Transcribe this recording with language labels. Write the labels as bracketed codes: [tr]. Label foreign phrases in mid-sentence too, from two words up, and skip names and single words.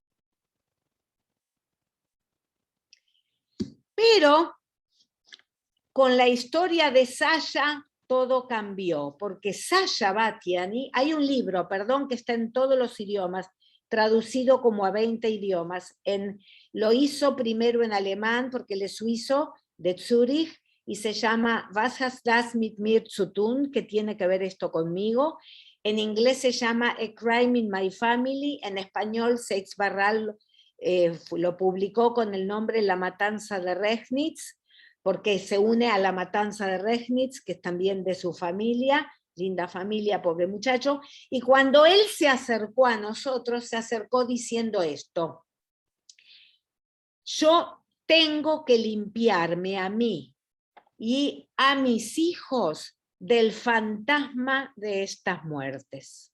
[es] Pero con la historia de Sasha todo cambió, porque Sasha Batiani, hay un libro, perdón, que está en todos los idiomas, traducido como a 20 idiomas. Lo hizo primero en alemán, porque él es suizo, de Zúrich, y se llama Was hast das mit mir zu tun, que tiene que ver esto conmigo. En inglés se llama A Crime in My Family, en español Seix Barral lo publicó con el nombre La Matanza de Regnitz, porque se une a la matanza de Regnitz, que es también de su familia, linda familia, pobre muchacho, y cuando él se acercó a nosotros, se acercó diciendo esto: yo tengo que limpiarme a mí y a mis hijos del fantasma de estas muertes.